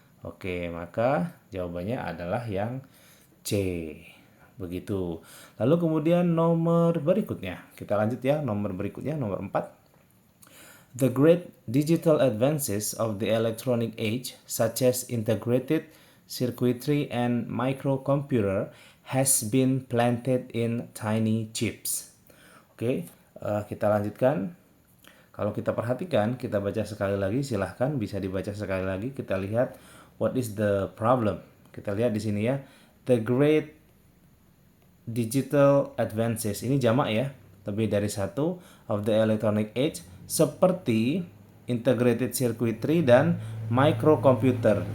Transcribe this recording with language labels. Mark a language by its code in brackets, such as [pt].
[id] Oke, maka jawabannya adalah yang C. Begitu. Lalu kemudian nomor berikutnya. Kita lanjut ya, nomor berikutnya nomor 4. [en] The great digital advances of the electronic age, such as integrated circuitry and microcomputer, has been planted in tiny chips. [id] Oke, kita lanjutkan. Kalau kita perhatikan, kita baca sekali lagi, silahkan bisa dibaca sekali lagi. Kita lihat [en] what is the problem. [id] Kita lihat di sini ya, [en] the great digital advances, [id] ini jamak ya, lebih dari satu, [en] of the electronic age, [id] seperti integrated circuitry dan microcomputer.